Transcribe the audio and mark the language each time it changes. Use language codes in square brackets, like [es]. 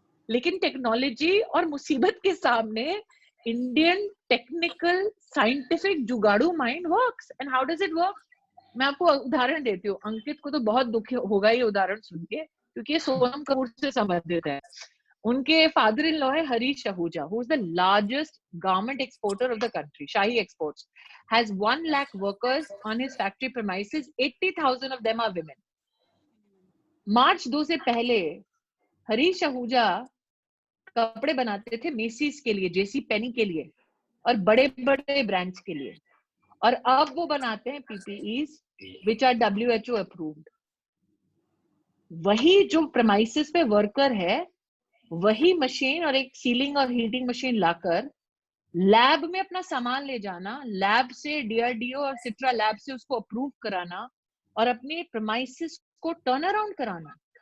[hi] लेकिन टेक्नोलॉजी और मुसीबत के सामने [en] Indian technical scientific जुगाड़ू mind works. And how does it work? [hi] मैं आपको उदाहरण देती हूँ. अंकित को तो बहुत दुख होगा ये उदाहरण सुन के, क्योंकि ये सोनम कपूर से संबंधित है. उनके फादर इन लॉ है [en] Harish Ahuja, who is the largest garment exporter of the country. Shahi Exports has 1 lakh workers on his factory premises. 80,000 of them are women. [hi] मार्च 2 से पहले हरीश आहूजा कपड़े बनाते थे मेसीज के लिए, जेसी पेनी के लिए और बड़े बड़े ब्रांड्स के लिए. और अब वो बनाते हैं PPEs [en] which are WHO approved. [hi] वही जो premises पे वर्कर है, वही मशीन और एक सीलिंग और हीटिंग मशीन लाकर लैब में अपना सामान ले जाना, लैब से DRDO और सिट्रा लैब से उसको अप्रूव कराना और अपने premises को टर्न अराउंड कराना.